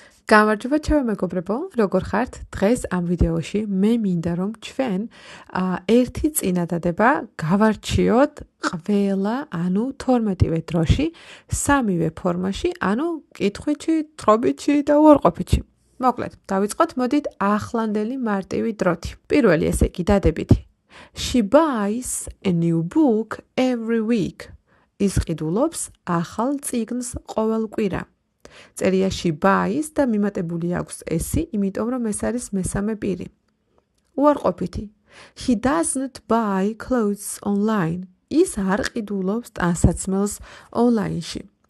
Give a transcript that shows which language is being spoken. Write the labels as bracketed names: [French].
[Georgian] გამარჯობა ჩემო მეგობრებო, როგორ ხართ? დღეს ამ ვიდეოში მე მინდა რომ ჩვენ ერთი წინადადება გავარჩიოთ ყველა, ანუ 12-ვე დროში, სამივე ფორმაში, ანუ კითხვითში, თხრობითში და უარყოფითში. მოკლედ, დავიწყოთ, მოდით ახლანდელი მარტივი დროთი. პირველი ესე იგი დადებითი. [English] She buys a new book every week. [Georgian] ის ყიდულობს ახალ წიგნს ყოველ კვირა. წერია [English] she buys [Georgian] და მიმატებული აქვს ესი, იმიტომ რომ ეს არის მესამე პირი. უარყოფითი. [English] He doesn't buy clothes online. [Georgian] ის არ ყიდულობს ტანსაცმელს ონლაინში.